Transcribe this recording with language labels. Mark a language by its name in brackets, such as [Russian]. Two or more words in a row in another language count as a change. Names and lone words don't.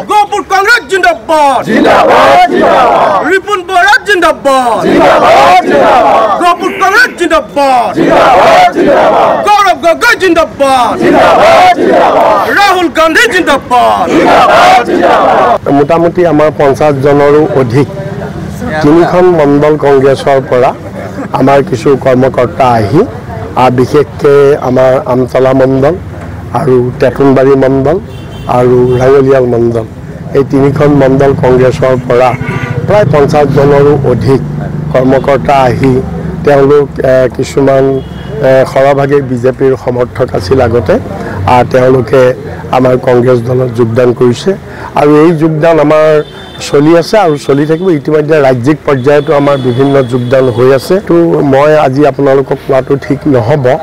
[Hindi] गोपुर कांग्रेस जिंदाबाद जिंदाबाद जिंदाबाद रिपुन बोरा जिंदाबाद जिंदाबाद जिंदाबाद गोपुर कांग्रेस जिंदाबाद जिंदाबाद जिंदाबाद गौरव गोगोई जिंदाबाद जिंदाबाद जिंदाबाद राहुल गांधी जिंदाबाद जिंदाबाद जिंदाबाद [Assamese] মোটামুটি আমাৰ 50 জনৰো অধিক তিনিখন মণ্ডল কংগ্ৰেছৰ পৰা আমাৰ কিছু কৰ্মকৰ্তা আহি বিশেষকৈ আমাৰ আমতলা মণ্ডল আৰু তেতুনবাৰী মণ্ডল আৰু ৰাঙলিয়াল মণ্ডল এই তিনিখন মণ্ডল কংগ্ৰেছৰ পৰা প্ৰায় 50 জনৰো অধিক কৰ্মকৰ্তা আহি তেওঁলোক কিছুমান সৰহভাগে বিজেপিৰ সমৰ্থক আছিল আগতে আৰু তেওঁলোকে আমাৰ কংগ্ৰেছ দলত যোগদান কৰিছে আৰু এই যোগদান আমাৰ চলি আছে আৰু চলি থাকিব ইতিমধ্যে ৰাজ্যিক পৰ্যায়তো আমাৰ বিভিন্ন যোগদান হৈ আছে তো মই আজি আপোনালোকক কোৱাটো ঠিক নহ'ব